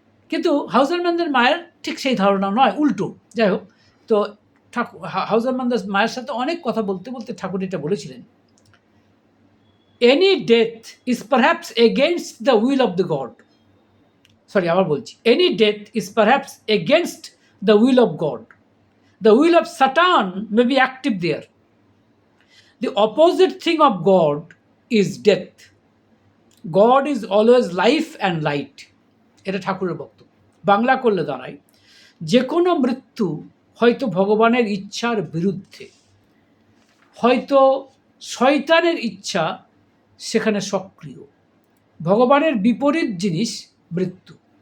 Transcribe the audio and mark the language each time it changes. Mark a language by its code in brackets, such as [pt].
[bn] কিন্তু হাউজারম্যানদের মায়ের ঠিক সেই ধারণা নয়, উল্টো। যাই হোক, তো হাউজারম্যানদের মায়ের সাথে অনেক কথা বলতে বলতে ঠাকুর এটা বলেছিলেন, [en] Any death is perhaps against the will of the God. [bn] আবার বলছি, [en] Any death is perhaps against the will of God. The will of Satan may be active there. The opposite thing of God is death. God is always life and light. [bn] এটা ঠাকুরের বক্তব্য। বাংলা করলে দাঁড়ায়, যে কোনো মৃত্যু হয়তো ভগবানের ইচ্ছার বিরুদ্ধে, হয়তো শয়তানের ইচ্ছা সেখানে সক্রিয়। ভগবানের বিপরীত জিনিস মৃত্যু।